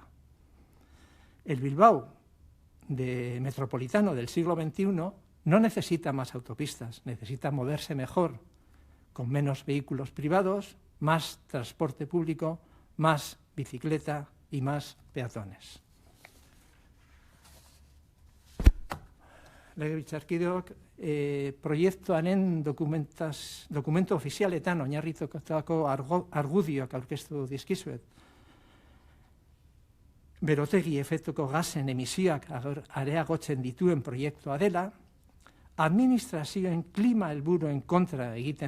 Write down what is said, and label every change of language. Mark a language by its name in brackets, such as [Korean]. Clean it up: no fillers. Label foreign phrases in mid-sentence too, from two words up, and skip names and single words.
[Spanish] El Bilbao metropolitano del siglo XXI no necesita más autopistas, necesita moverse mejor, con menos vehículos privados, más transporte público, más bicicleta y más peatones. [Basque] Legebiltzarkideok, proiektuaren dokumentu ofizialetan oinarritutako argudioak aurkeztu dizkizuet. Berotegi efektuko gasen emisioak areagotzen dituen proiektua dela, administrazioen klima helburuen kontra egiten